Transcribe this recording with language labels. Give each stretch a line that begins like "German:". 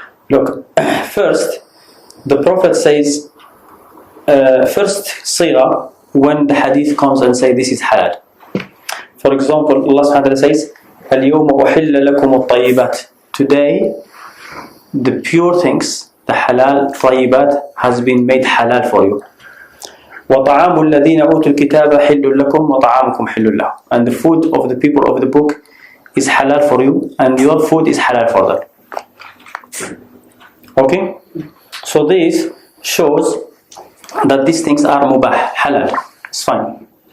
English: Look, first, the Prophet says, first sigha, when the hadith comes and say this is halal. For example, Allah subhanahu wa ta'ala says,
Arabic: اليوم أحل لكم الطيبات.
English: Today, the pure things, the halal طيبات has been made halal for you.
Arabic: وطعام الذين أوتوا الكتاب حل لكم وطعامكم حل لهم.
English: And the food of the people of the book is halal for you, and your food is halal for them. Okay? So this shows that these things are mubah, halal. It's fine.